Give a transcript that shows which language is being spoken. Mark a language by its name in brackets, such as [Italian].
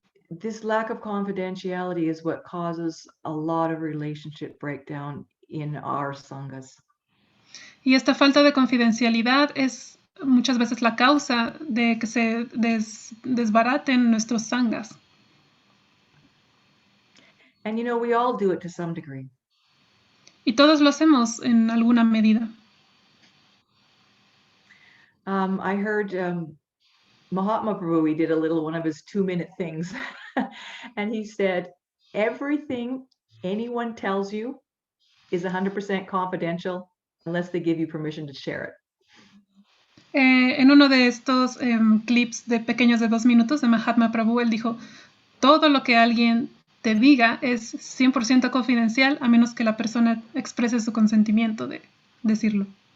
[English] This lack of confidentiality is what causes a lot of relationship breakdown in our sanghas. [Spanish] Y esta falta de confidencialidad es muchas veces la causa de que se desbaraten nuestros sanghas. [English] And we all do it to some degree. [Spanish] Y todos lo hacemos en alguna medida. [English] I heard Mahatma Prabhu, he did a little one of his 2-minute things. And he said, everything anyone tells you is 100% confidential unless they give you permission to share it. [Spanish] En uno de estos clips de pequeños de 2 minutos de Mahatma Prabhu, él dijo, todo lo que alguien te diga es 100% confidencial a menos que la persona exprese su consentimiento de decirlo.